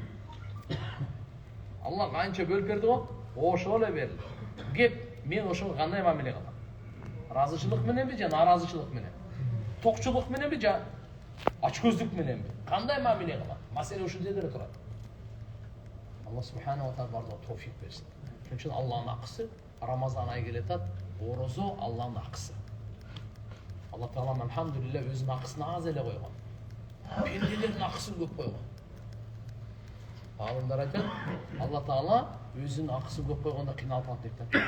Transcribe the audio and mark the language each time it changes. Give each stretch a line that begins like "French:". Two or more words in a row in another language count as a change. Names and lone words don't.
Kyrgyz: Алла канча бөлүп берди го, ошол эле берилди. Кеп, мен ошого кандай мамиле кылам? Разычылык мененби же наразычылык менен? Токчулук мененби же ачкөздүк мененби? Кандай мамиле кылам? Маселе ушул жерде турат. Алла
Arabic: سبحانه وتعالى
Kyrgyz: бардыгына товфик берсин. Ошон үчүн Алланын акысы, Рамазан айы келатат, орозо Алланын акысы. Алла Таалам алхамдулилля өзүнүн акысын аз эле койгон. Пенделердин акысын көп койгон. Алымдар айтат, Алла Таала өзүнүн акысын көп койгондо кыйналып калат дейт.